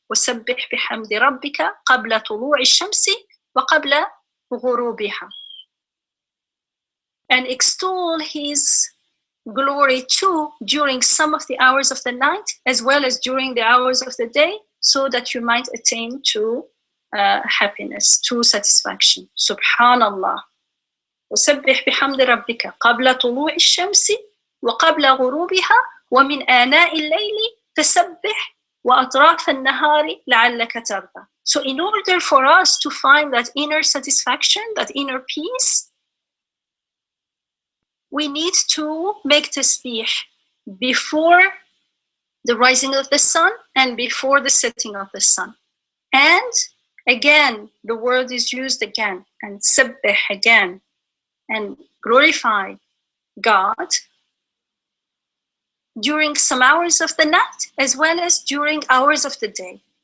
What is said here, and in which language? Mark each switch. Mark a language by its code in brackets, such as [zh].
[ar] وَسَبِّحْ بِحَمْدِ رَبِّكَ قَبْلَ طُلُوعِ الشَّمْسِ وَقَبْلَ غُرُوبِهَا. [en] And extol his glory too during some of the hours of the night as well as during the hours of the day, so that you might attain to happiness, to satisfaction. [ar] Subhanallah. وسبح بحمد ربك قبل طلوع الشمس وقبل غروبها ومن آناء الليل فسبح وأطراف النهار لعلك ترضى. [en] So in order for us to find that inner satisfaction, that inner peace, we need to make tasbih before the rising of the sun and before the setting of the sun. And again, the word is used again, and sabbih again, and glorify God during some hours of the night as well as during hours of the day.